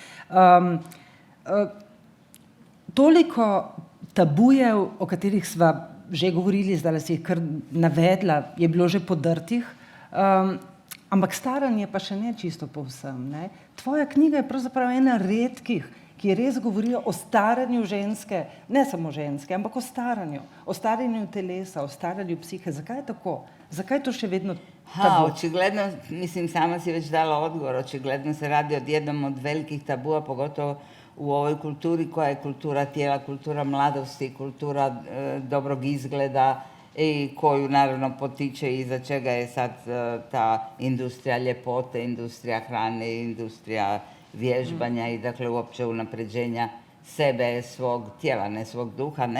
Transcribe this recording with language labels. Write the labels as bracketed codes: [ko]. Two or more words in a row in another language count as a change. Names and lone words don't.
[sl] Toliko tabujev, o katerih sva že govorili, zdaj si jih kar navedla, je bilo že podrtih, ampak staranje pa še ne čisto povsem, ne? Tvoja knjiga je pravzaprav ena redkih, ki res govorijo o staranju ženske, ne samo ženske, ampak o staranju telesa, o staranju psihe. Zakaj je tako? Zakaj je to še vedno tabu? [hr] Očigledno, mislim, sama si već dala odgovor, očigledno se radi o jednom od velikih tabua, pogotovo u ovoj kulturi koja je kultura tijela, kultura mladosti, kultura dobrog izgleda i koju naravno potiče i za čega je sad ta industrija ljepote, industrija hrane, industrija vježbanja i dakle uopće unapređenja sebe, svog tijela, ne svog duha, ne?